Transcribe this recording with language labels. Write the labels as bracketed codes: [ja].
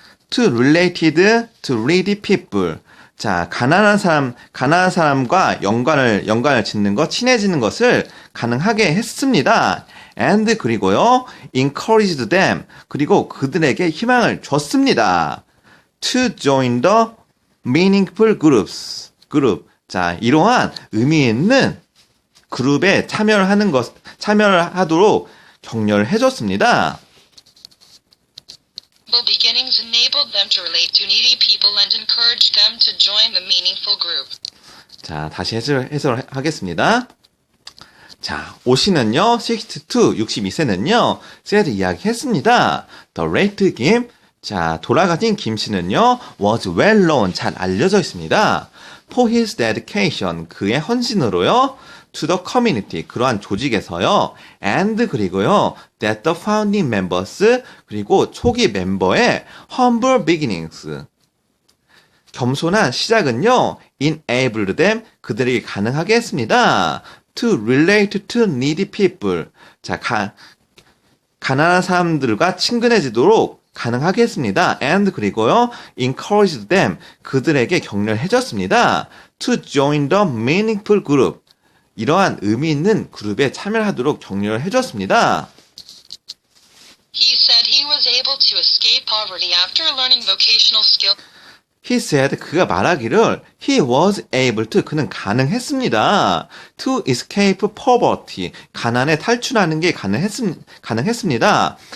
[en] To related to needy people. [ko] 자, 가난한 사람과 연관을 짓는 것, 친해지는 것을 가능하게 했습니다. [en] And [ko] 그리고요, [en] encouraged them. [ko] 그리고 그들에게 희망을 줬습니다. [en] To join the meaningful groups. [ko] 그룹. 자, 이러한 의미 있는 그룹에 참여를 하도록 격려를 해줬습니다. [en] Humble beginnings enabled them to relate to needy people and encouraged them to join the meaningful group. [ko] 자, 다시 해설을 하겠습니다. 자, 오 씨는요, 62세는요, [en] said [ko] 이야기했습니다. [en] The late [ko] 김, 자, 돌아가신 김 씨는요, [en] was well known, [ko] 잘 알려져 있습니다. [en] For his dedication, [ko] 그의 헌신으로요, [en] to the community, [ko] 그러한 조직에서요, [en] and [ko] 그리고요, [en] that the founding members, [ko] 그리고 초기 멤버의 [en] humble beginnings, [ko] 겸손한 시작은요, [en] enabled them, [ko] 그들에게 가능하게 했습니다. [en] To relate to needy people, [ko] 자, 가난한 사람들과 친근해지도록 가능하게 했습니다. [en] And [ko] 그리고요, [en] encouraged them, [ko] 그들에게 격려를 해줬습니다. [en] To join the meaningful group, [ko] 이러한 의미 있는 그룹에 참여하도록 격려를 해줬습니다. [en] He said he was able to escape poverty after learning vocational skill. He said, [ko] 그가 말하기를 [en] he was able to, [ko] 그는 가능했습니다. [en] To escape poverty, [ko] 가난에 탈출하는 게 가능했습니다.